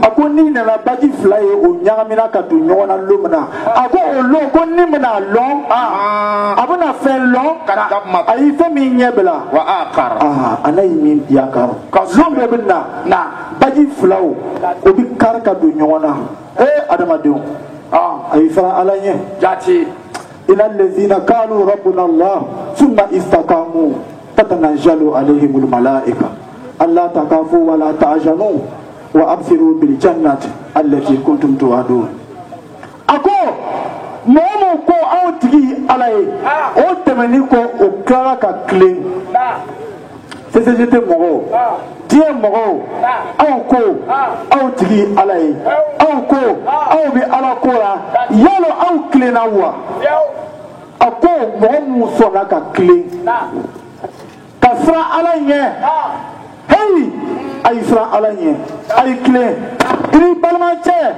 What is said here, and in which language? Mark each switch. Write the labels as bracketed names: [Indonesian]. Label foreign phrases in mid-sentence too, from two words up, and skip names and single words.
[Bambara] a ko n'i nana baji fila ye o ɲagamina ka don ɲɔgɔn na lon min na a ko o lon ko ni bɛna lɔn a bɛna fɛn lɔn a y'i fɛn min ɲɛ bila wa akara ala y'i min yakaro lon bɛɛ bɛ na baji filaw o bi kari ka don ɲɔgɔn na adamadenw a y'i fara ala ɲɛ jati [Arabic] إلا الذين قالوا ربنا الله ثم استقاموا تتنزل عليهم الملائكة ألا تخافوا ولا تحزنوا وأبشروا بالجنة التي كنتم توعدون [Bambara] ako mɔgɔ ko aw tigi ala ye o tɛmɛni ko o klara ka tilen CCGT mɔgɔw diɲɛ mɔgɔw aw ko aw tigi ala ye aw ko aw bɛ ala ko la yalo aw tilenna wa a ko mɔgɔ minnu sɔnna ka tilen ka siran ala ɲɛ heyi a y'i siran ala ɲɛ a y'i tilen i ni balimacɛ